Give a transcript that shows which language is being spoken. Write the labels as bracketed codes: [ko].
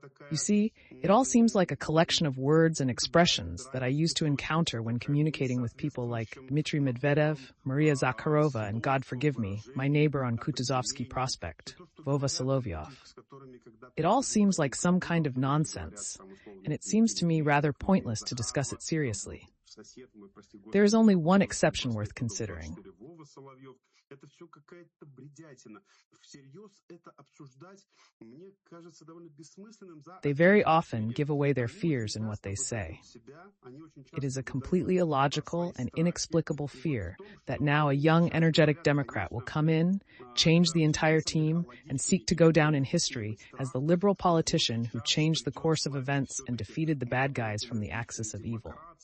[en] You see, it all seems like a collection of words and expressions that I used to encounter when communicating with people like Dmitry Medvedev, Maria Zakharova, and God forgive me, my neighbor on Kutuzovsky Prospect, Vova Solovyov. It all seems like some kind of nonsense, and it seems to me rather pointless to discuss it seriously. There is only one exception worth considering. [ru] Это все какая-то бредятина. Всерьез это обсуждать, мне кажется, довольно бессмысленным. [en] They very often give away their fears in what they say. It is a completely illogical and inexplicable fear that now a young, energetic Democrat will come in, change the entire team, and seek to go down in history as the liberal politician who changed the course of events and defeated the bad guys from the axis of evil.